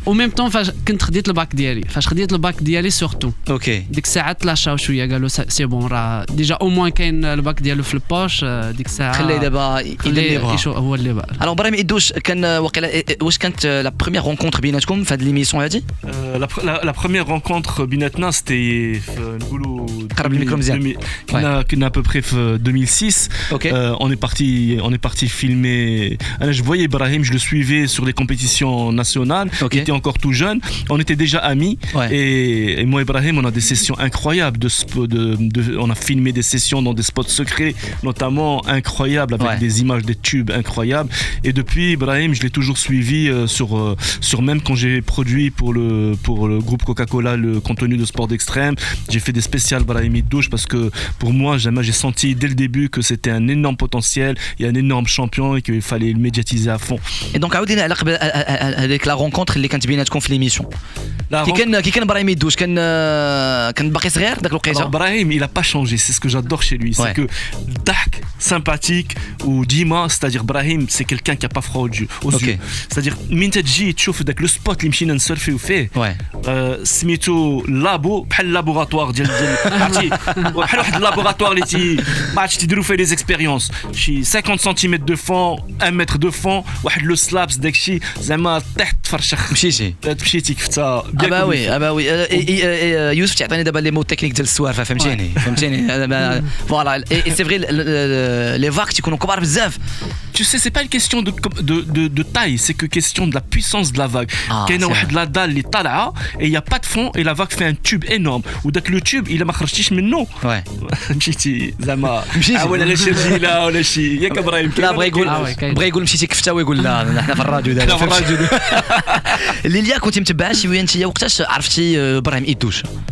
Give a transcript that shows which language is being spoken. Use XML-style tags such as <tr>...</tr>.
<ar>او ميم طون فاش كنت خديت الباك ديالي سورتو اوكي. ديك الساعه تلاشاو شويه قالوا سي بون راه ديجا او موان كاين الباك ديالو في البوش ديك الساعه خليه دابا يدير هو اللي بقى. الوغ ابراهيم إدوش كان واقيلا واش كانت لا بروميير رونكونتر بيناتكم في هاد ليميسيون هادي؟</ar> <fr>La première rencontre</fr> <ar>بيناتنا</ar> <fr>c'était</fr> <ar>نقولوا قرب الميكرو مزيان. كنا</ar> <fr>à peu près</fr> <ar>في 2006.</ar> <fr>Ok. On est parti filmer. Alors, je voyais Ibrahim, je le suivais sur les compétitions nationales. Ok. Il était encore tout jeune. On était déjà amis. Ouais. Et moi, Ibrahim, on a des sessions incroyables. On a filmé des sessions dans des spots secrets, notamment incroyables, avec des images, des tubes incroyables. Et depuis, Ibrahim, je l'ai toujours suivi sur même quand j'ai produit pour le groupe Coca-Cola le contenu de sport d'extrême. J'ai fait des spéciales Ibrahim Idouche parce que pour moi, jamais j'ai senti dès le début que c'était un énorme potentiel et un énorme champion et qu'il fallait le médiatiser à fond. Et donc</fr> <ar>عاودينا على قبل هذيك لا رونكونتر اللي كانت بيناتكم في ليميسيون. كي كان ابراهيم إدوش كان باقي صغير داك الوقيته.</ar> <fr>Ibrahim, il a pas changé, c'est ce que j'adore chez lui, c'est que dark, sympathique ou Dima, c'est-à-dire Ibrahim, c'est quelqu'un qui a pas froid aux yeux. C'est-à-dire</fr> <ar>من تجي تشوف داك لو سبوت اللي مشينا نسرفيو فيه سميتو لابو بحال لابوغاتوار ديال عرفتي بحال واحد اللابوغاتوار اللي ما عرفتش تيديروا فيه لي زيكسبيريونس شي 50 سنتيمتر دو فون 1 متر دو فون واحد لو سلابس داكشي زعما طيح تفرشخ مشيتي كفتا وي يوسف تعطيني دابا لي مو تكنيك ديال السوارفه فهمتيني فوالا سي فري لي فاك تيكونوا كبار بزاف.</ar> <fr>Tu sais, c'est pas une question de taille, c'est que question de la puissance de la vague.</fr> <ar>كاينه واحد لا دال اللي طالعه</ar> <fr>et il y a pas de fond et la vague fait un tube énorme</fr> <ar>وداك لو تيوب الا ما خرجتيش منه مشيتي زعما ولا لا شي رجيله ولا شي ياك ابراهيم. لا بغى يقول مشيتي كفته ويقول لا احنا في الراديو دابا اللي كنتي متبعه شي وين انت وقتاش عرفتي ابراهيم إدوش؟</ar>